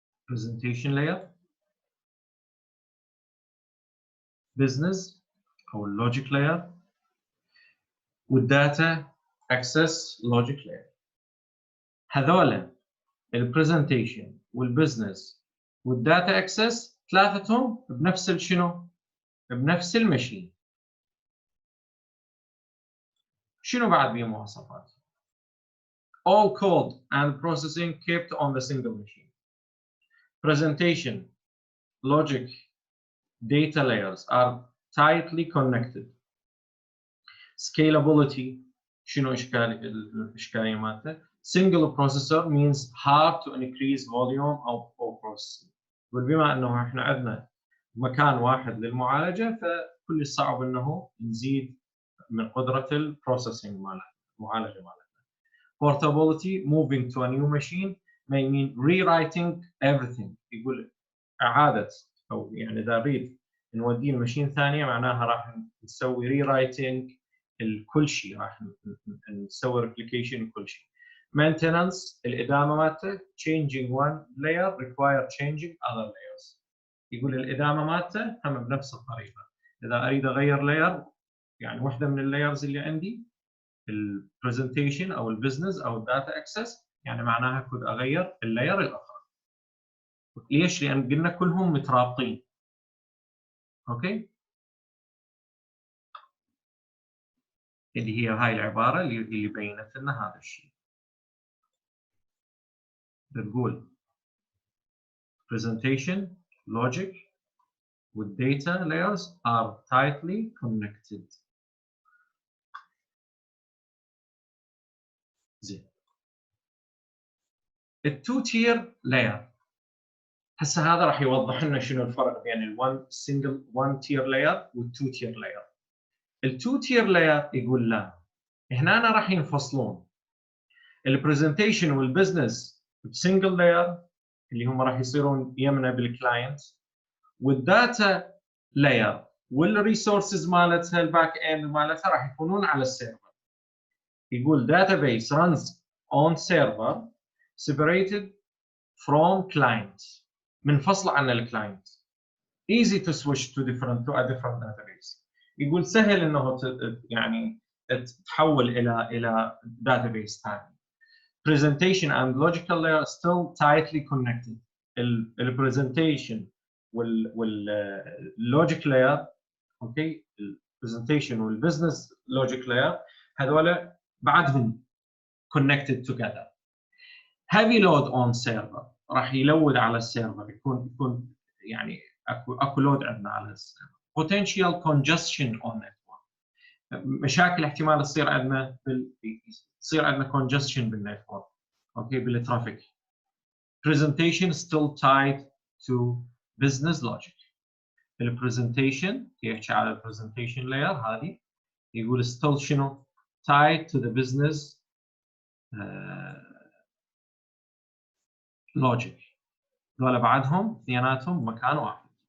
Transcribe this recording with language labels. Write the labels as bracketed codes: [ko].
[en] presentation layer، business أو logic layer، والdata access logic layer. [ar] هذول البرزنتيشن والبزنس والداتا اكسس ثلاثتهم بنفس الشنو؟ بنفس المشين. شنو بعد بمواصفات؟ [en] all code and processing kept on the single machine. Presentation, logic, data layers are tightly connected. Scalability، [ar] شنو الإشكالية مالته؟ [en] single processor means hard to increase volume of processing. [ar] وبما انه احنا عندنا مكان واحد للمعالجه، فكل صعب انه نزيد من قدره البروسيسنج مالها، المعالجه مالها. [en] Portability، moving to a new machine may mean rewriting everything. [ar] يقول اعاده، او يعني اذا اريد نوديه المشين ثانيه معناها راح نسوي rewriting كل شيء، راح نسوي replication كل شيء. [en] Maintenance، [ar] الإدامة مالته [en] changing one layer require changing other layers. [ar] يقول الإدامة مالته هم بنفس الطريقة، إذا أريد أغير layer، يعني واحدة من اللايرز اللي عندي البرزنتيشن أو البزنس أو الداتا اكسس، يعني معناها كنت أغير اللاير الآخر. ليش؟ لأن قلنا كلهم مترابطين. أوكي؟ اللي هي هاي العبارة اللي بينت لنا هذا الشيء. بتقول [en] presentation, logic with data layers are tightly connected. [ar] زين. التو تير لاير، هسه هذا راح يوضح لنا شنو الفرق بين الون سنجل 1 تير لاير والتو تير لاير. التو تير لاير يقول لا، هنا راح ينفصلون البرزنتيشن والبزنس بسنجل لاير اللي هم راح يصيرون يمنا بالكلاينت، والداتا لاير والريسورسز مالتها الباك اند مالتها راح يكونون على السيرفر. يقول [en] database runs on server separated from client، [ar] منفصلة عن الكلاينت. [en] easy to switch to a different database. [ar] يقول سهل انه يعني تحول الى database ثاني. [en] presentation and logical layer still tightly connected. [ar] البرزنتيشن واللوجيك لاير، اوكي، البرزنتيشن والبزنس لوجيك لاير هذول بعدهم [en] connected together. heavy load on server، [ar] راح يلود على السيرفر، يكون يعني اكو لود عندنا على السيرفر. [en] potential congestion on network، [ar] مشاكل احتمال تصير عندنا تصير عندنا congestion بالنتورك، اوكي، بالترافيك. [en] presentation still tied to business logic. [ar] البرزنتيشن يحكي على البرزنتيشن لاير هذه، يقول [en] still [ar] شنو [en] tied to the business logic. [ar] ذولا بعدهم اثنيناتهم مكان واحد.